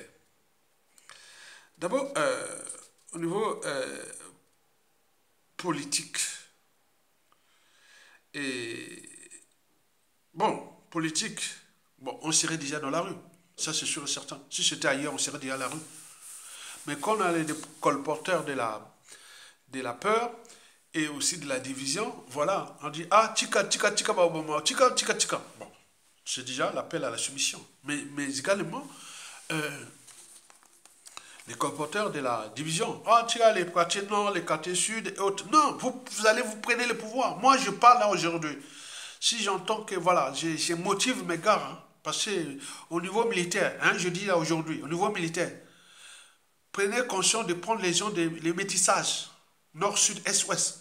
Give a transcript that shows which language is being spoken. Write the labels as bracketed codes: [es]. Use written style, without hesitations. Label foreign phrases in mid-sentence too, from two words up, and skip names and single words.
[fr] D'abord, au niveau politique, et bon, politique, bon, on serait déjà dans la rue. Ça, c'est sûr et certain. Si c'était ailleurs, on serait déjà dans la rue. Mais quand on a les colporteurs de la peur et aussi de la division, voilà, on dit, ah, tika, tika, tika, tika, tika, tika. Bon, c'est déjà l'appel à la soumission. Mais également, les colporteurs de la division, ah, tika, les quartiers nord, les quartiers sud et autres. Non, vous allez vous prenez le pouvoir. Moi, je parle là aujourd'hui. Si j'entends que, voilà, je motive mes gars, hein, parce qu'au niveau militaire, hein, je dis là aujourd'hui, au niveau militaire, prenez conscience de prendre les gens, les métissages, nord, sud, est, ouest.